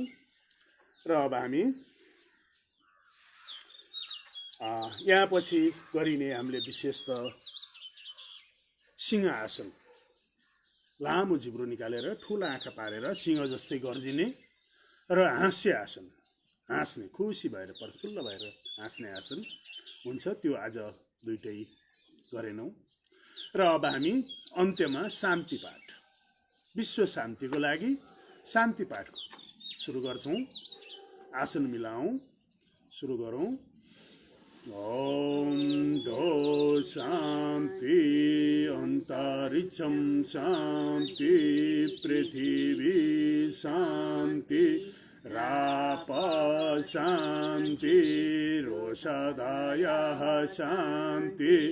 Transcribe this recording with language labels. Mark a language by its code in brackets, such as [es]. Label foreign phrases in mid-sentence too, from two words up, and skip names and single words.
[ne] र अब हामी यहाँ पछि गरिने हामीले विशेष त सिंह आसन, लामो जिब्रो निकालेर ठुला आँखा पारेर सिंह जस्तै गर्जिने र हाँस्य आसन, हाँस्ने, खुसी भएर प्रफुल्ल भएर हाँस्ने आसन हुन्छ। त्यो आज दुइटै गरेनौँ। र अब हामी अन्त्यमा शान्ति पाठ, विश्व शान्तिको लागि शान्ति पाठ सुरु गर्छौँ। आसन मिलाऊँ, सुरु गरौँ। [sa] ओम दो शान्ति अन्तरिक्षं शान्ति पृथिवी शान्ति राप शान्ति रोषधयः शान्ति